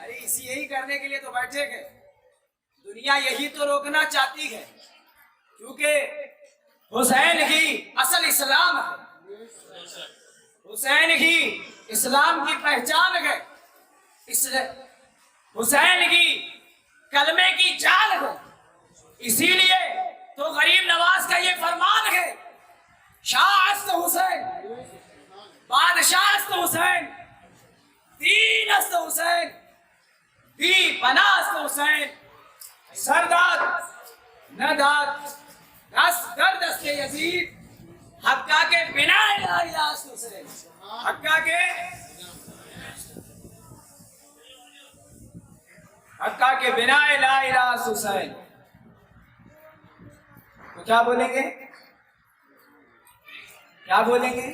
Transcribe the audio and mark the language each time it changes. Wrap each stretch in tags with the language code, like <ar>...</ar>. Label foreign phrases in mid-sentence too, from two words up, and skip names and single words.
<ur>ارے اسی یہی کرنے کے لیے تو بیٹھے گئے. دنیا یہی تو روکنا چاہتی ہے، کیونکہ حسین ہی اصل اسلام ہے، حسین ہی اسلام کی پہچان ہے، حسین ہی کلمے کی جان ہے. اسی لیے تو غریب نواز کا یہ فرمان ہے، شاہ</ur> <fa>است حسین، بادشاہ است حسین، دین است حسین، بی پناہ است حسین، سرداد نداد دست در دست یزید، حقہ کے بنا</fa> <ar>لا الہ</ar> <fa>است حسین، حقہ کے بنا</fa> <ar>لا الہ</ar> <fa>است حسین.</fa> <ur>تو کیا بولیں گے؟ کیا بولیں گے؟</ur>